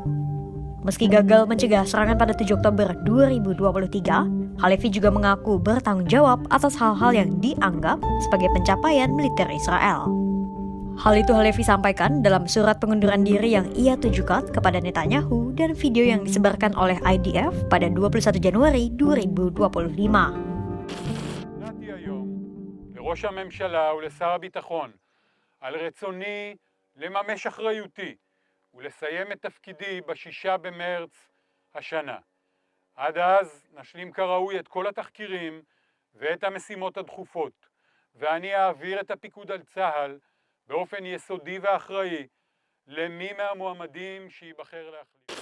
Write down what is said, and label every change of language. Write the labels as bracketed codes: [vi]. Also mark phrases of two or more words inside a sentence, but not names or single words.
[id] Meski gagal mencegah serangan pada 7 Oktober 2023, Halevi juga mengaku bertanggung jawab atas hal-hal yang dianggap sebagai pencapaian militer Israel. Hal itu Halevi sampaikan dalam surat pengunduran diri yang ia tujukan kepada Netanyahu dan video yang disebarkan oleh IDF pada 21 Januari 2025. [he] לראש הממשלה ולשר הביטחון על רצוני לממש אחריותי ולסיים את תפקידי ב6 במרץ השנה. עד אז נשלים כראוי את כל התחקירים ואת המשימות הדחופות, ואני אעביר את הפיקוד על צה"ל באופן יסודי ואחראי למי מהמועמדים שיבחר להחליט.